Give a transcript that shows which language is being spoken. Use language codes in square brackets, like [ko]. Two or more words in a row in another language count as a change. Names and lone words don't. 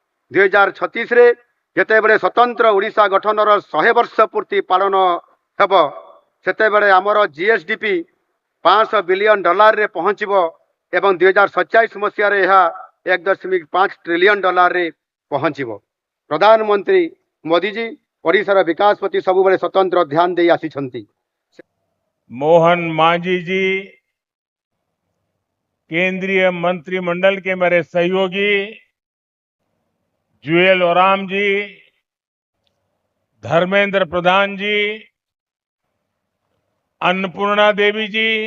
[or] 2036ରେ ଯେତେବେଳେ ସ୍ୱତନ୍ତ୍ର ଓଡ଼ିଶା ଗଠନର 100 ବର୍ଷ ପୂର୍ତ୍ତି ପାଳନ ହେବ ସେତେବେଳେ ଆମର GSDP $500 ବିଲିୟନ ରେ ପହଞ୍ଚିବ ଏବଂ 2027 ମସିହାରେ ଏହା $1.5 ଟ୍ରିଲିୟନ ପହଞ୍ଚିବ। ପ୍ରଧାନମନ୍ତ୍ରୀ ମୋଦିଜୀ ଓଡ଼ିଶାର ବିକାଶ ପ୍ରତି ସବୁବେଳେ ସ୍ୱତନ୍ତ୍ର ଧ୍ୟାନ ଦେଇ ଆସିଛନ୍ତି। [hi] मोहन मांझी जी, केंद्रीय मंत्रिमंडल के मेरे सहयोगी जुएल ओराम जी, धर्मेंद्र प्रधान जी, अन्नपूर्णा देवी जी,